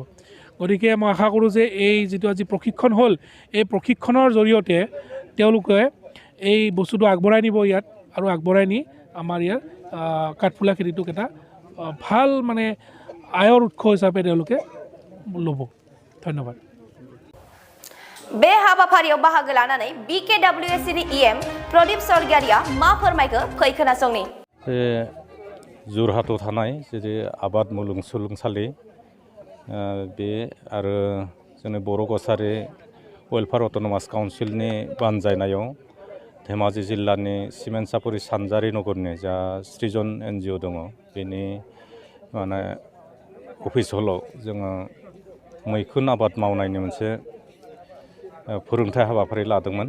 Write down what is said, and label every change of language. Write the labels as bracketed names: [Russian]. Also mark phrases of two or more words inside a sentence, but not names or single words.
[Assamese] গতিকে মই আশা কৰোঁ যে এই যিটো আজি প্ৰশিক্ষণ হ'ল, এই প্ৰশিক্ষণৰ জৰিয়তে তেওঁলোকে এই বস্তুটো আগবঢ়াই নিব ইয়াত, আৰু আগবঢ়াই নি আমাৰ ইয়াৰ কাঠফুলা খেতিটোক এটা ভাল মানে আয়ৰ উৎস হিচাপে তেওঁলোকে ল'ব। ধন্যবাদ। [Bodo] बे हाबाफारियाव बाहागो लानानै BKWAC नि EM प्रदीप सरगियारिया मा फोरमायखो फै खोनासंनि। जरहाटआव थानाय जेरै आबाद मुलुगसोलोंसालि बे आरो जोंनि बर' कछारी वेलफेयार अट'नमास काउन्सिलनि बानजायनायाव धेमाजि जिल्लानि सिमेन्ट सापरि सानजारि नगरनि जा सृजन NGO दङ, बेनि माने अफिस हलाव जोङो मैखुन आबाद मावनायनि मोनसे फोरोंथाय हाबाफारि लादोंमोन।